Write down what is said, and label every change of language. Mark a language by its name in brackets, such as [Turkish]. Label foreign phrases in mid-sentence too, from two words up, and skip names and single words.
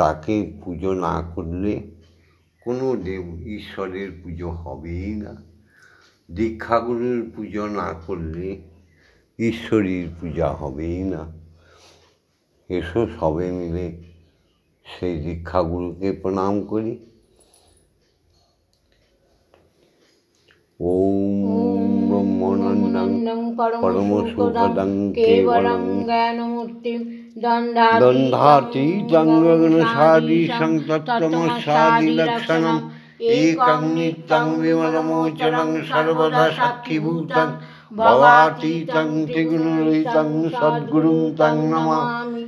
[Bangla] তাকে পুজো না করলে কোনো দেব ঈশ্বরের পুজো হবেই না। দীক্ষাগুরুর পুজো না করলে ঈশ্বরের পূজা হবেই না। এসো সবে মিলে সেই দীক্ষাগুরুকে প্রণাম করি। [Sanskrit] ওম ব্রহ্মানন্দং পরমসুখদং কেবলং জ্ঞানমূর্তিং দন্ধাতীতং গগনসাদীশং তত্ত্বমস্যাদিলক্ষণং একং নিত্যং বিমলমোচনং সর্বদা সাক্ষীভূতং ভবাতীতং ত্রিগুণরহিতং সদ্গুরুং তং নমামি।